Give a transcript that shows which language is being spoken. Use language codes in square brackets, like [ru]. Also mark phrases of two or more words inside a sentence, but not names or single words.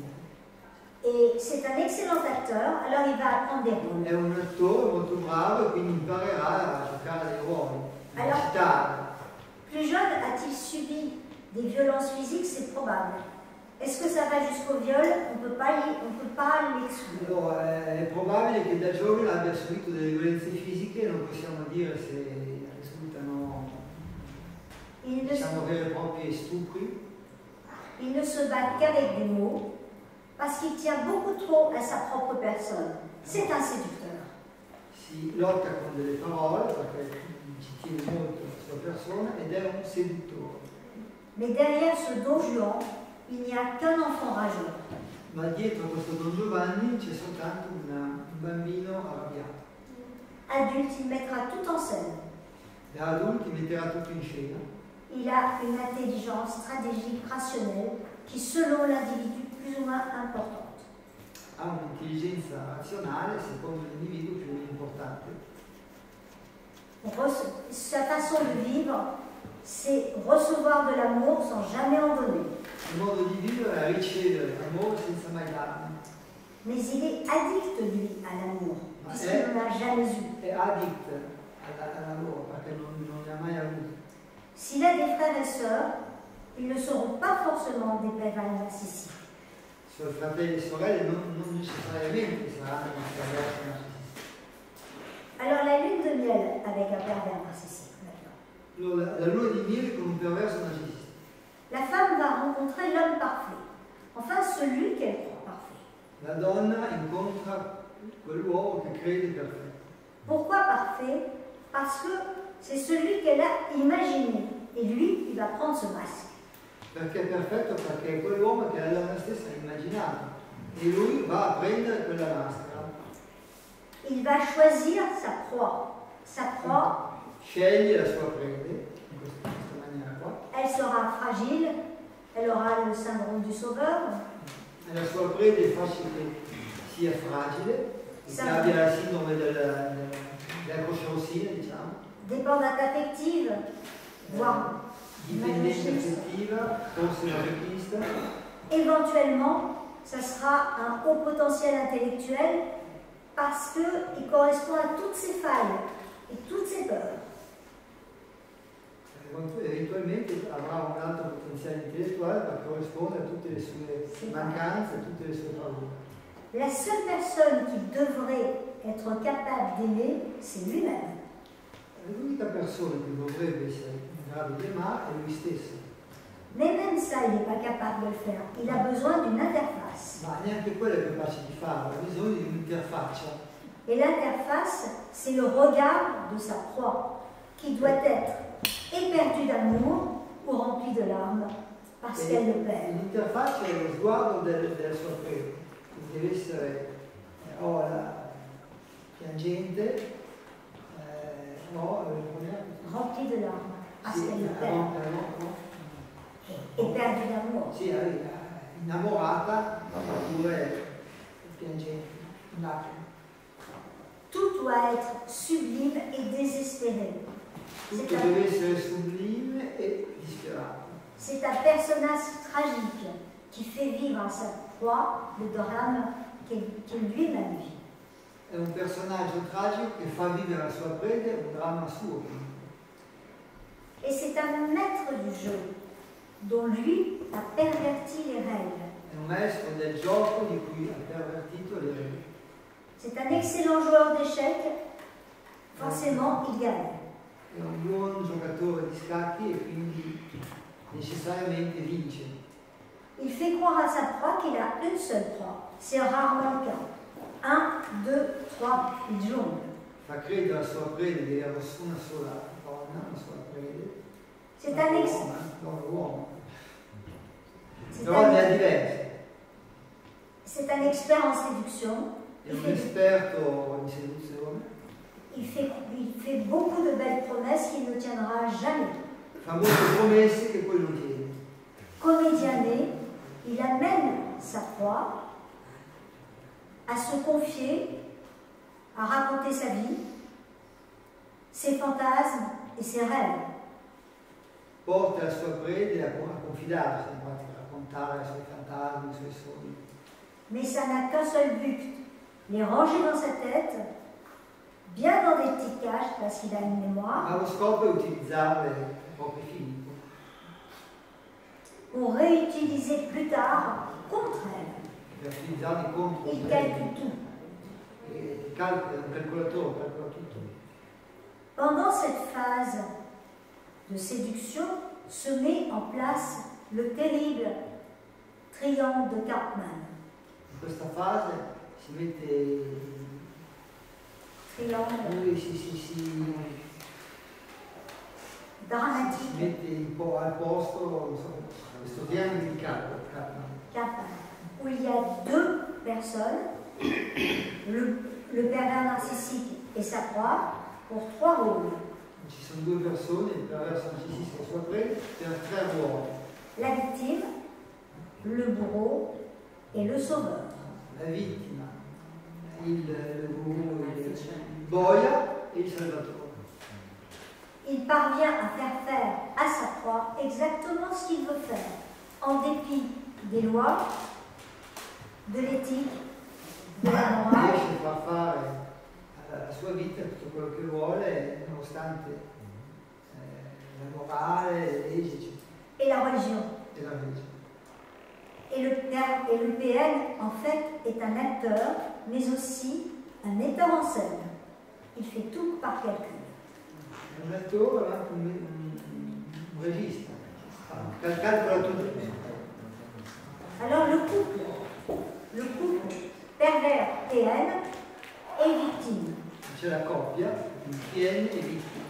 [fr] Et c'est un excellent acteur, alors il va apprendre des rôles. [it] È un attore molto bravo e quindi imparerà a giocare dei ruoli, a recitare. [fr] Plus jeune, a-t-il subi des violences physiques? C'est probable. Est-ce que ça va jusqu'au viol? On peut pas l'exclure. [it] Allora, è probabile che da giovane abbia subito delle violenze fisiche, non possiamo dire se risultano diciamo veri e propri stupri. [fr] Il ne se bat qu'avec des mots, parce qu'il tient beaucoup trop à sa propre personne. C'est un séducteur. [it] Si lotta con delle parole perché ci tiene molto alla sua persona ed è un seduttore. [fr] Mais derrière ce Don Juan, il n'y a qu'un enfant rageur. [it] Ma dietro questo Don Giovanni c'è soltanto un bambino arrabbiato. [fr] Adulte, il mettra tout en scène. [it] Da adulti metterà tutto in scena. [fr] Il a une intelligence stratégique rationnelle qui, selon l'individu, plus ou moins importante. [it] Ha un'intelligenza razionale secondo l'individuo più importante. [fr] Sa façon de vivre, c'est recevoir de l'amour sans jamais en donner. [it] Il modo di vivere è ricevere l'amore senza mai darne. [fr] Mais il est addict, lui, à l'amour, puisqu'il n'en a jamais eu. [it] È addict all'amore perché non ne ha mai avuto. [fr] S'il a des frères et sœurs, ils ne seront pas forcément des pervers narcissiques. [it] suoi fratelli e sorelle non necessariamente saranno un perverso narcisista. [fr] Alors la lune de miel avec un pervers narcissique maintenant. [it] La luna di miele con un perverso narcisista. [fr] La femme va rencontrer l'homme parfait, enfin celui qu'elle croit parfait. [it] La donna incontra quell'uomo che crede perfetto. [fr] Pourquoi parfait? Parce que c'est celui qu'elle a imaginé. Et lui, il va prendre ce masque. [it] Perché è perfetto? Perché è quell'uomo che la donna stessa ha immaginato. E lui va a prendere quella maschera. [fr] Il va choisir sa proie. Sa proie, [it] Sceglie la sua prede, in questa maniera qua. [fr] elle sera fragile, elle aura le syndrome du sauveur. [it] E la sua prede è facile che sia fragile, che abbia la sindrome della croce rossina, diciamo. [fr] Dépendante affective, voire [it] Dipendenza [fr] masochiste. [it] affettiva, forse masochista. [fr] Éventuellement, ça sera un haut potentiel intellectuel parce qu'il correspond à toutes ses failles et toutes ses peurs. [it] Eventualmente avrà un alto potenziale intellettuale per corrispondere a tutte le sue mancanze, a tutte le sue paure. [fr] La seule personne qui devrait être capable d'aimer, c'est lui-même. [it] L'unica persona che dovrebbe essere in grado di amare è lui stesso. [fr] Mais même ça, il n'est pas capable de le faire. Il a besoin d'une interface. [it] Ma neanche quello è capace di farlo, ha bisogno di un'interfaccia. [fr] Et l'interface, c'est le regard de sa proie, qui doit être éperdu d'amour ou rempli de larmes, parce qu'elle le perd. [it] L'interfaccia è lo sguardo della sua prede, che deve essere piangente, [fr] Rempli de larmes, parce [it] sì, [fr] qu'elle le perd. Éperdu d'amour. [it] Sì, innamorata oppure piangente, in lacrime. [fr] Tout doit être sublime et désespéré. [it] Tutto deve essere sublime e disperato. [fr] C'est un personnage tragique qui fait vivre à sa proie le drame qu'il lui-même vit. [it] È un personaggio tragico che fa vivere la sua prede un dramma suo. [fr] Et c'est un maître du jeu dont lui a perverti les règles. [it] È un maestro del gioco di cui ha pervertito le regole. [fr] C'est un excellent joueur d'échecs, forcément il gagne. [it] È un buon giocatore di scacchi e quindi necessariamente vince. [fr] Il fait croire à sa proie qu'il a une seule proie. C'est rarement le cas. 1, 2, 3, il jongle. [it] Fa credere alla sua prede di avere una sola donna, una sola prede. [fr] C'est un [it] uomo. Donne diverse. [fr] C'est un expert en séduction. [it] È un esperto in seduzione. [fr] Il fait beaucoup de belles promesses qu'il ne tiendra jamais. [it] Fa molte promesse che poi non tiene. [fr] Comédien né, il amène sa proie à se confier, à raconter sa vie, ses fantasmes et ses rêves. [it] Porta la sua prede a confidarsi, a raccontare i suoi fantasmi, i suoi sogni. [fr] Mais ça n'a qu'un seul but, les ranger dans sa tête, bien dans des petites caches parce qu'il a une mémoire. [it] Ma lo scopo è utilizzarle proprio fini. [fr] Pour réutiliser plus tard contre elle. [it] Per utilizzarli contro [fr] Il calcule tout. [it] Un calcolatore calcola tutto. [fr] Pendant cette phase de séduction se met en place le terrible triangle de Cartman. [it] In questa fase si mette [fr] Triangle dramatique. [it] si mette al posto questo triangolo di Cartman. [fr] Où il y a deux personnes, le pervers narcissique et sa proie, pour 3 rôles. [it] Ci sono 2 persone, il perverso narcisista e la sua prede, per 3 ruoli. [fr] La victime, le bourreau et le sauveur. [it] La vittima, il boia e il salvatore. [fr] Il parvient à faire faire à sa proie exactement ce qu'il veut faire, en dépit des lois, de l'éthique, de la morale. [it] Riesce a far fare alla sua vita tutto quello che vuole, nonostante la morale, le leggi [fr] et la religion. [it] e la religione. [fr] Et le PN, en fait, est un acteur, mais aussi un metteur en scène. Il fait tout par calcul. [it] Un attore è anche un regista, calcola tutto. [fr] Alors le couple pervers-PN est victime. [it] C'è la coppia, PN e vittima.